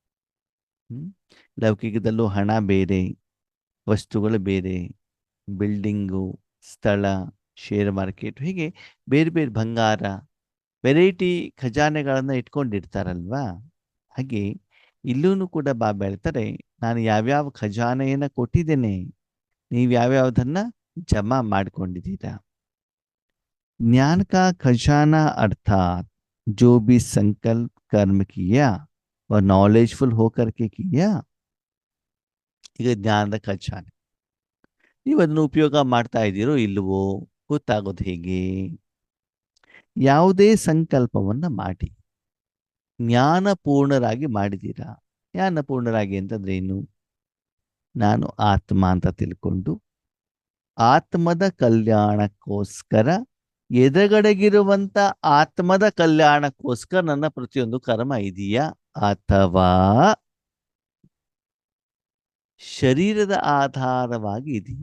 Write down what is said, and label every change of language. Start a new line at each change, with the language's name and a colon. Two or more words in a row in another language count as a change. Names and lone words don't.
Kannada: ಲೌಕಿಕದಲ್ಲೂ ಹಣ ಬೇರೆ, ವಸ್ತುಗಳು ಬೇರೆ, ಬಿಲ್ಡಿಂಗು, ಸ್ಥಳ,
English: share market,
Kannada: ಹೀಗೆ ಬೇರೆ ಬೇರೆ ಬಂಗಾರ, ವೆರೈಟಿ ಖಜಾನೆಗಳನ್ನು ಇಟ್ಕೊಂಡಿರ್ತಾರಲ್ವಾ. ಹಾಗೆ ಇಲ್ಲೂ ಕೂಡ ಬಾಬಾ ಹೇಳ್ತಾರೆ, ನಾನು ಯಾವ್ಯಾವ ಖಜಾನೆಯನ್ನು ಕೊಟ್ಟಿದ್ದೇನೆ, ನೀವು ಯಾವ್ಯಾವುದನ್ನು ಜಮಾ ಮಾಡ್ಕೊಂಡಿದ್ದೀರಾ.
Hindi: ज्ञान का खजाना अर्थात जो भी संकल्प कर्म किया वह नॉलेजफुल होकर के किया.
Kannada: ಈಗ ಜ್ಞಾನದ ಖಜಾನೆ, ನೀವು ಅದನ್ನು ಉಪಯೋಗ ಮಾಡ್ತಾ ಇದ್ದೀರೋ ಇಲ್ವೋ ಗೊತ್ತಾಗೋದು ಹೇಗೆ. ಯಾವುದೇ ಸಂಕಲ್ಪವನ್ನು ಮಾಡಿ ಜ್ಞಾನಪೂರ್ಣರಾಗಿ ಮಾಡಿದ್ದೀರಾ. ಜ್ಞಾನಪೂರ್ಣರಾಗಿ ಅಂತಂದ್ರೆ ಏನು, ನಾನು ಆತ್ಮ ಅಂತ ತಿಳ್ಕೊಂಡು ಆತ್ಮದ ಕಲ್ಯಾಣಕ್ಕೋಸ್ಕರ, ಎದುರುಗಡೆಗಿರುವಂಥ ಆತ್ಮದ ಕಲ್ಯಾಣಕ್ಕೋಸ್ಕರ ನನ್ನ ಪ್ರತಿಯೊಂದು ಕರ್ಮ ಇದೆಯಾ, ಅಥವಾ ಶರೀರದ ಆಧಾರವಾಗಿ ಇದೆಯಾ.